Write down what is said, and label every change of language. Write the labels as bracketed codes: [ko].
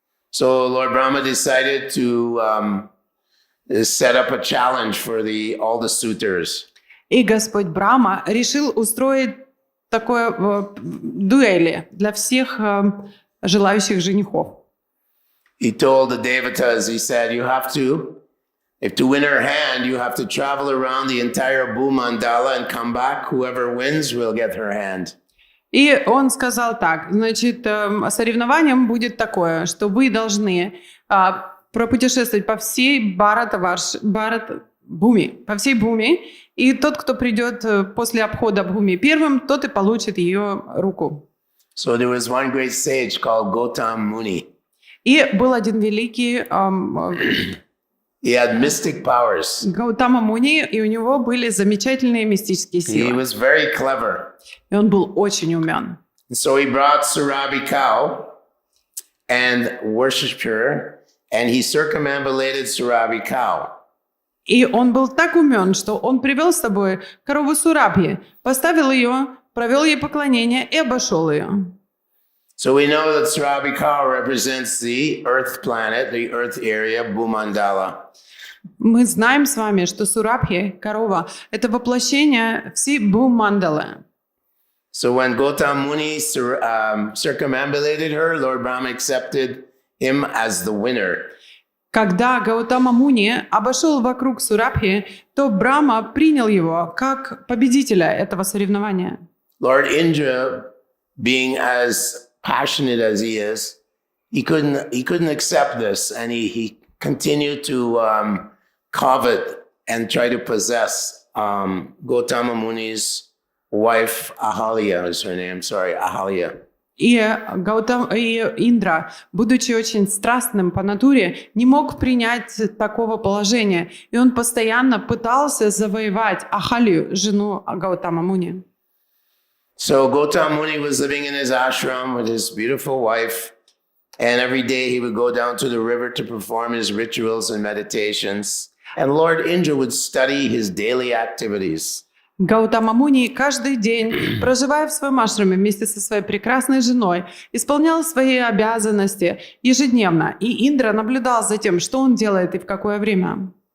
[en] So Lord Brahma decided to set up a challenge for all the suitors. [ru] И Господь Брахма решил устроить такое дуэли для всех желающих женихов. [en] He told the devatas, he said, if to win her hand, you have to travel around the entire Bhumandala and come back. Whoever wins will get her hand. [ru] И он сказал так, значит, соревнованием будет такое, что вы должны пропутешествовать по всей Бхуми, по всей Бхуми, и тот, кто придет после обхода Бхуми первым, тот и получит ее руку. [en] So there was one great sage called Gautam Muni. [ru] И был один великий [en] He had mystic powers. [ru] Гаутама Муни, и у него были замечательные мистические [en] He [ru] силы. [en] was very clever. [ru] И он был очень умен. [en] And so he brought Surabhi cow and worshipped her, and he circumambulated Surabhi cow. [ru] И он был так умен, что он привел с собой корову Сурабхи, поставил ее, провел ей поклонение и обошел ее. [en] So we know that Surabhi cow represents the Earth planet, the Earth area, Bhumandala. [ru] Мы знаем с вами, что Сурабхи, корова, это воплощение всей Бхумандалы. [en] So when Gautam Muni circumambulated her, Lord Brahma accepted him as the winner. [ru] Когда Гаутама Муни обошел вокруг Сурабхи, то Брахма принял его как победителя этого соревнования. [en] Lord Indra, being as passionate as he is, he couldn't accept this, and he continued to covet and try to possess Gautama Muni's wife. Ahalya is her name. Sorry, Ahalya. [ru] И Индра, будучи очень страстным по натуре, не мог принять такого положения. И он постоянно пытался завоевать Ахалию, жену Гаутама Муни. [en] So Gautama Muni was living in his ashram with his beautiful wife. And every day he would go down to the river to perform his rituals and meditations. And Lord Indra would study his daily activities. [ru] Гаутама Муни каждый день, проживая в своем ашраме вместе со своей прекрасной женой, исполнял свои обязанности ежедневно. И Индра наблюдал за тем, что он делает и в какое время.